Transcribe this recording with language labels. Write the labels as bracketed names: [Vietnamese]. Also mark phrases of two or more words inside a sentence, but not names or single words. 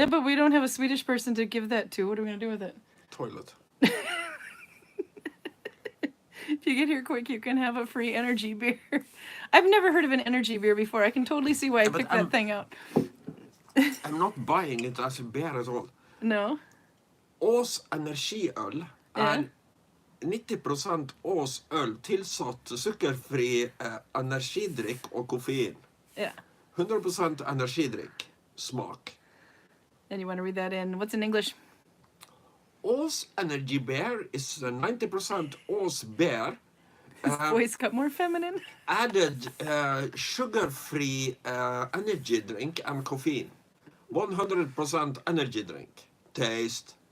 [English] Yeah, but we don't have a Swedish person to give that to. What are we going to do with it? Toilet. If you get here quick, you can have a free energy beer. I've never heard of an energy beer before. I can totally see why I picked that thing out. I'm not buying it as a beer at all. No? [Norwegian] Ås energiøl Ja. 90% Ås øl tilsatt sukkerfri energidrikk og koffein. [English] Yeah. [Norwegian] 100% energidrikk. Smak. [English] And you want to read that in, what's in English? Ås Energy Beer is 90% Ås beer. His voice got more feminine. Added sugar-free energy drink and caffeine. 100% energy drink. Taste.